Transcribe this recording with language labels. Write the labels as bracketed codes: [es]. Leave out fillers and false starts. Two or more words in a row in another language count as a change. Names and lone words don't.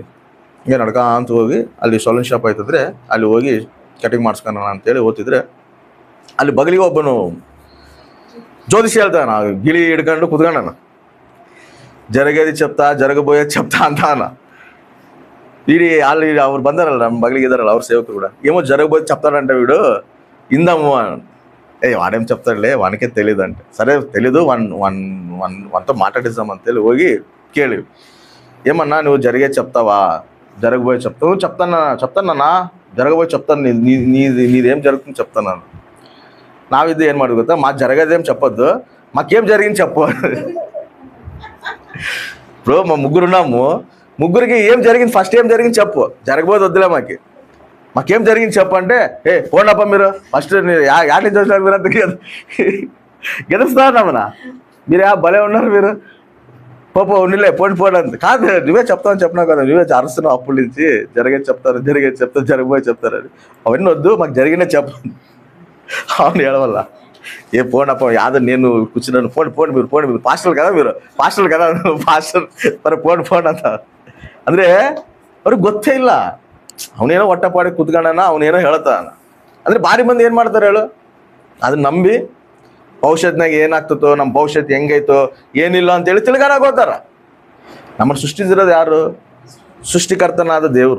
[kn] ಹಿಂಗೆ ನಡ್ಕೊಂತ ಹೋಗಿ ಅಲ್ಲಿ [en] saloon shop [kn] ಆಯ್ತಂದರೆ ಅಲ್ಲಿ ಹೋಗಿ ಕಟಿಂಗ್ ಮಾಡಿಸ್ಕೊಳ್ಳೋಣ ಅಂತೇಳಿ ಓದ್ತಿದ್ರೆ, ಅಲ್ಲಿ ಬಗಲಿಗೆ ಒಬ್ಬನು ಜ್ಯೋತಿಷಿ ಹೇಳ್ತಾನ, ಗಿಳಿ ಹಿಡ್ಕೊಂಡು ಕುತ್ಕೊಂಡನ, [te] జరిగేది చెప్తా జరగబోయే చెప్తా [kn] ಅಂತಾನ. ಇಡೀ ಅಲ್ಲಿ ಅವ್ರು ಬಂದಾರಲ್ಲ, ನಮ್ಮ ಬಗಲಿಗೆ ಇದಾರಲ್ಲ ಅವ್ರ ಸೇವಕರು ಕೂಡ, [te] ఏమో జరగబోయే చెప్తాడంట వీడు, ఇందాము వాడేం చెప్తాడులే వానికే తెలియదంటే, సరే తెలీదు వన్తో మాట్లాడిద్దాం అంతేಳಿ [kn] ಹೋಗಿ ಕೇಳಿವಿ. [te] ఏమన్నా నువ్వు జరిగే చెప్తావా, జరగబోయే చెప్తావు? చెప్తానన్నా, జరగబోయే చెప్తాను, నీదేం జరుగుతుంది చెప్తాను. [kn] నావిది ಏನು ಮಾಡೋದು ಗೊತ್ತಾ, [te] మాకు జరగదేం చెప్పొద్దు, మాకేం జరిగింది చెప్పు. ఇప్పుడు మా ముగ్గురున్నాము, ముగ్గురికి ఏం జరిగింది, ఫస్ట్ ఏం జరిగింది చెప్పు, జరగబోదు వద్దులే, మాకేం జరిగింది చెప్పు అంటే, పోండప్ప మీరు ఫస్ట్ యాడ్ నుంచి వచ్చినారు మీరు అంత గెలుస్తున్నారమ్మా, మీరు భలే ఉన్నారు మీరు, ఉన్నిలే పోండి అంత కాదు, నువ్వే చెప్తావని చెప్పినావు కదా, నువ్వే అరుస్తున్నావు అప్పటి నుంచి, జరిగేది చెప్తారు జరగబోయే చెప్తారని. అవన్నీ వద్దు, మాకు జరిగినే చెప్పు. అవును ఏడవల్ల, పోండప్ప యాదో నేను కూర్చున్నాను, పోండి మీరు పాస్టల్ కదా మరి పోండి ಅಂತ. [kn] ಅಂದರೆ ಅವ್ರಿಗೆ ಗೊತ್ತೇ ಇಲ್ಲ, ಅವನೇನೋ ಹೊಟ್ಟೆಪಾಡಿ ಕೂತ್ಕೊಂಡನ, ಅವನೇನೋ ಹೇಳ್ತಾನ. ಅಂದರೆ ಭಾರಿ ಮಂದಿ ಏನು ಮಾಡ್ತಾರೆ ಹೇಳು, ಅದನ್ನ ನಂಬಿ ಭವಿಷ್ಯತ್ನಾಗ ಏನಾಗ್ತತೋ, ನಮ್ಮ ಭವಿಷ್ಯತ್ ಹೆಂಗೈತೋ ಏನಿಲ್ಲ ಅಂತೇಳಿ ತಿಳ್ಗಾನಾಗ ಹೋಗ್ತಾರ. ನಮ್ಮನ್ನು ಸೃಷ್ಟಿಸಿರೋದು ಯಾರು? ಸೃಷ್ಟಿಕರ್ತನಾದ ದೇವರು.